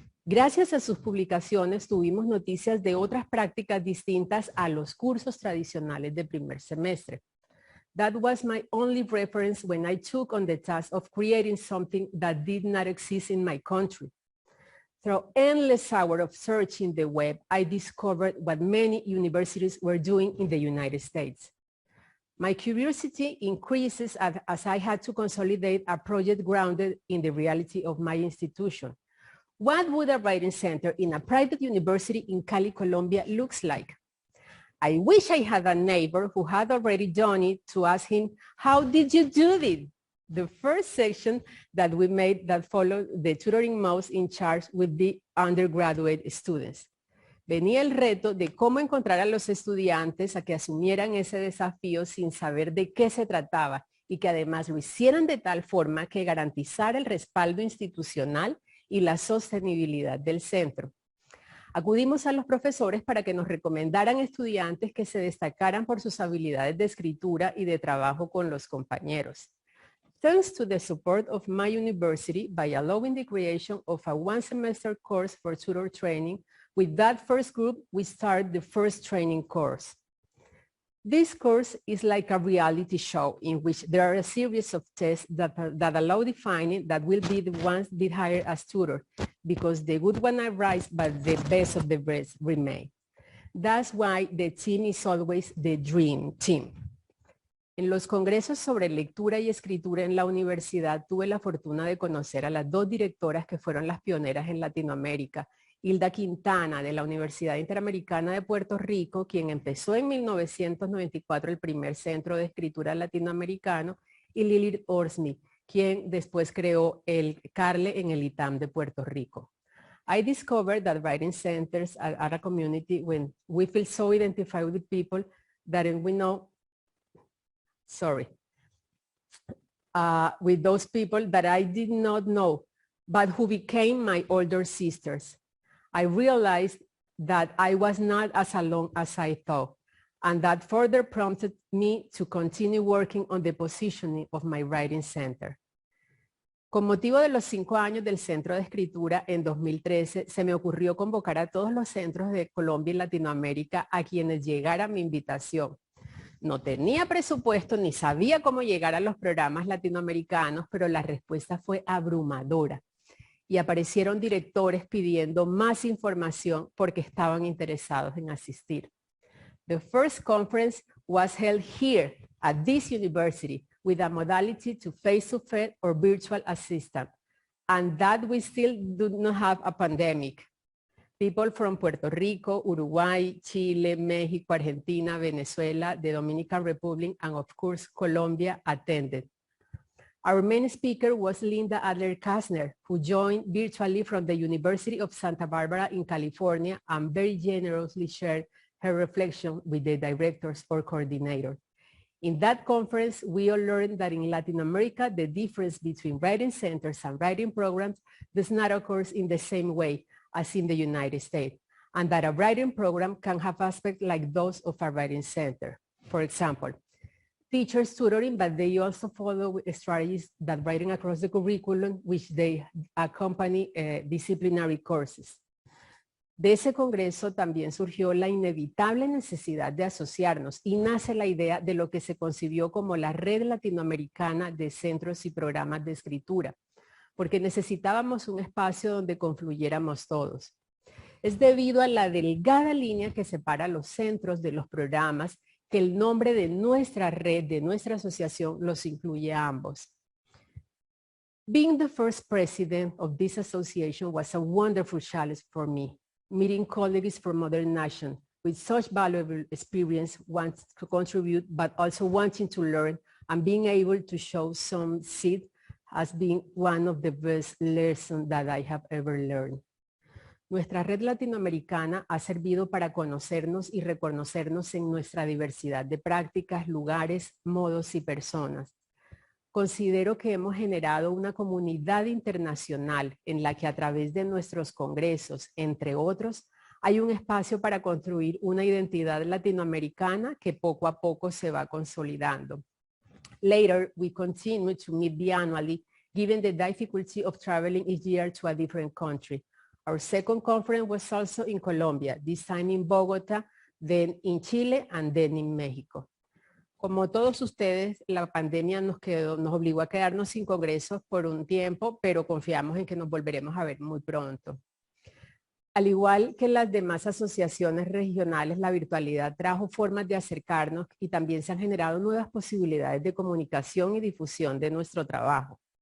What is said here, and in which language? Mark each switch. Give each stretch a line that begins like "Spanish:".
Spanish: Gracias a sus publicaciones tuvimos noticias de otras prácticas distintas a los cursos tradicionales de primer semestre.
English: That was my only reference when I took on the task of creating something that did not exist in my country. Through endless hours of searching the web, I discovered what many universities were doing in the United States. My curiosity increases as I had to consolidate a project grounded in the reality of my institution. What would a writing center in a private university in Cali, Colombia looks like? I wish I had a neighbor who had already done it to ask him, how did you do it? The first section that we made that followed the tutoring mouse in charge with the undergraduate students.
Spanish: Venía el reto de cómo encontrar a los estudiantes a que asumieran ese desafío sin saber de qué se trataba y que además lo hicieran de tal forma que garantizara el respaldo institucional y la sostenibilidad del centro. Acudimos a los profesores para que nos recomendaran estudiantes que se destacaran por sus habilidades de escritura y de trabajo con los compañeros.
English: Thanks to the support of my university by allowing the creation of a one-semester course for tutor training, with that first group, we start the first training course. This course is like a reality show in which there are a series of tests that allow defining that will be the ones that hire as tutor, because the good one arise, but the best of the best remain. That's why the team is always the dream team.
Spanish: En los congresos sobre lectura y escritura en la universidad tuve la fortuna de conocer a las dos directoras que fueron las pioneras en Latinoamérica. Hilda Quintana, de la Universidad Interamericana de Puerto Rico, quien empezó en 1994 el primer centro de escritura latinoamericano, y Lily Orsmi, quien después creó el CARLE en el ITAM de Puerto Rico.
English: I discovered that writing centers are a community when we feel so identified with the people that we know, with those people that I did not know, but who became my older sisters. I realized that I was not as alone as I thought, and that further prompted me to continue working on the positioning of my writing center.
Spanish: Con motivo de los 5 años del Centro de Escritura, en 2013 se me ocurrió convocar a todos los centros de Colombia y Latinoamérica a quienes llegara mi invitación. No tenía presupuesto ni sabía cómo llegar a los programas latinoamericanos, pero la respuesta fue abrumadora. Y aparecieron directores pidiendo más información porque estaban interesados en asistir.
English: The first conference was held here at this university with a modality to face-to-face or virtual assistant, and that we still do not have a pandemic. People from Puerto Rico, Uruguay, Chile, Mexico, Argentina, Venezuela, the Dominican Republic, and of course, Colombia attended. Our main speaker was Linda Adler-Kastner, who joined virtually from the University of Santa Barbara in California and very generously shared her reflection with the directors or coordinator. In that conference, we all learned that in Latin America, the difference between writing centers and writing programs does not occur in the same way as in the United States, and that a writing program can have aspects like those of a writing center. For example, teachers tutoring, but they also follow strategies that writing across the curriculum, which they accompany disciplinary courses.
Spanish: De ese congreso también surgió la inevitable necesidad de asociarnos y nace la idea de lo que se concibió como la Red Latinoamericana de Centros y Programas de Escritura, porque necesitábamos un espacio donde confluyéramos todos. Es debido a la delgada línea que separa los centros de los programas que el nombre de nuestra red, de nuestra asociación, los incluye a ambos.
English: Being the first president of this association was a wonderful challenge for me. Meeting colleagues from other nations with such valuable experience, want to contribute, but also wanting to learn, and being able to show some seed has been one of the best lessons that I have ever learned.
Spanish: Nuestra red latinoamericana ha servido para conocernos y reconocernos en nuestra diversidad de prácticas, lugares, modos y personas. Considero que hemos generado una comunidad internacional en la que a través de nuestros congresos, entre otros, hay un espacio para construir una identidad latinoamericana que poco a poco se va consolidando.
English: Later, we continue to meet biannually, given the difficulty of traveling each year to a different country. Our second conference was also in Colombia, this time in Bogotá, then in Chile, and then in México.
Spanish: Como todos ustedes, la pandemia nos obligó a quedarnos sin congresos por un tiempo, pero confiamos en que nos volveremos a ver muy pronto. Al igual que las demás asociaciones regionales, la virtualidad trajo formas de acercarnos y también se han generado nuevas posibilidades de comunicación y difusión de nuestro trabajo.